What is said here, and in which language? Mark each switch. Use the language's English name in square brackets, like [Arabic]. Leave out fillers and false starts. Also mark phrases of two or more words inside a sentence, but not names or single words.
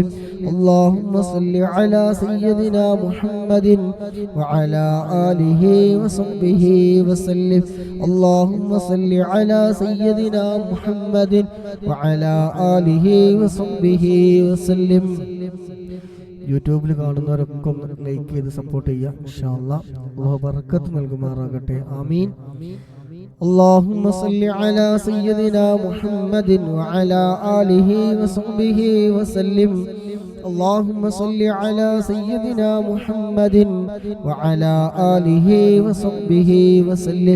[Arabic] اللهم صل على سيدنا محمد وعلى آله وصحبه وسلم. اللهم صل على سيدنا محمد وعلى آله وصحبه وسلم. [Malayalam] യൂട്യൂബിൽ കാണുന്നവരൊക്കെ ലൈക്ക് ചെയ്ത് സപ്പോർട്ട് ചെയ്യുക [Arabic] إن شاء الله. [Malayalam] അല്ലാഹു ബർക്കത്ത് നൽകുമാറാകട്ടെ. ആമീൻ. [Arabic] اللهم صل على سيدنا محمد وعلى آله وصحبه وسلم. اللهم صل على سيدنا محمد وعلى آله وصحبه وسلم.